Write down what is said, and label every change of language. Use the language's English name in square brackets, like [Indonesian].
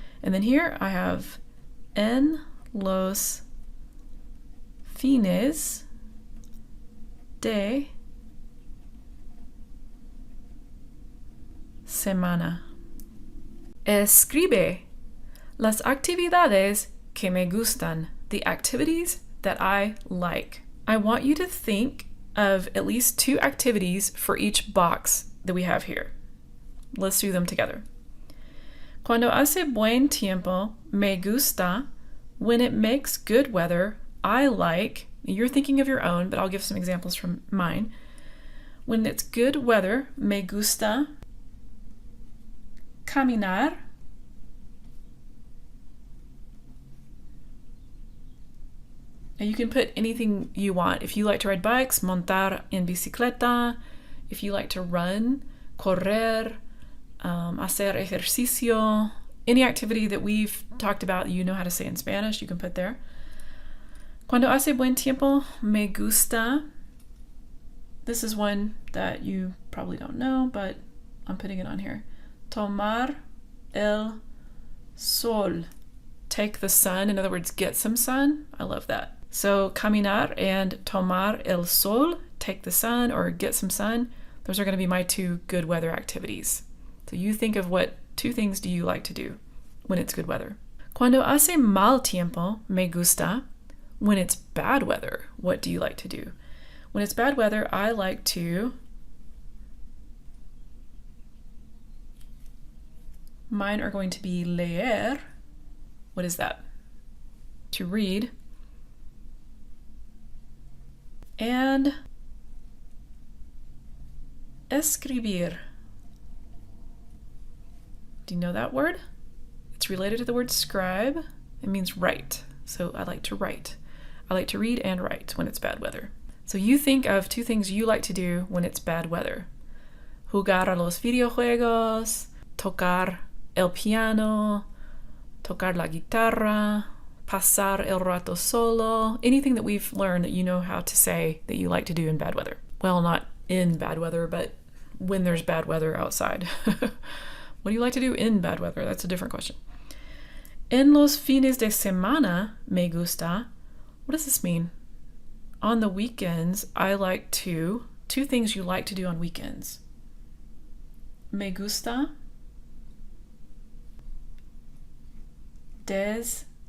[English] And then here I have [Spanish] en los fines de semana. Escribe las actividades que me gustan, [English] the activities that I like. I want you to think of at least 2 activities for each box that we have here. Let's do them together. [Spanish] Cuando hace buen tiempo, me gusta. [English] When it makes good weather, I like. You're thinking of your own, but I'll give some examples from mine. When it's good weather, [Spanish] me gusta caminar. [English] And you can put anything you want. If you like to ride bikes, [Spanish] montar en bicicleta. [English] If you like to run, [Spanish] correr, hacer ejercicio. [English] Any activity that we've talked about you know how to say in Spanish, you can put there. [Spanish] Cuando hace buen tiempo, me gusta. [English] This is one that you probably don't know, but I'm putting it on here. [Spanish] Tomar el sol. [English] Take the sun, in other words, get some sun. I love that. So caminar and [Spanish] tomar el sol, [English] take the sun or get some sun. Those are going to be my 2 good weather activities. So you think of what 2 things do you like to do when it's good weather. [Spanish] Cuando hace mal tiempo, me gusta. [English] When it's bad weather, what do you like to do? When it's bad weather, I like to... Mine are going to be leer. What is that? To read. And escribir. Do you know that word? It's related to the word scribe. It means write. So I like to write. I like to read and write when it's bad weather. So you think of 2 things you like to do when it's bad weather. [Spanish] Jugar a los videojuegos, tocar el piano, tocar la guitarra, pasar el rato solo, [English] anything that we've learned that you know how to say that you like to do in bad weather. Well, not in bad weather, but when there's bad weather outside. What do you like to do in bad weather? That's a different question. En los fines de semana me gusta. What does this mean? On the weekends, I like to... 2 things you like to do on weekends. [Spanish] Me gusta descansar.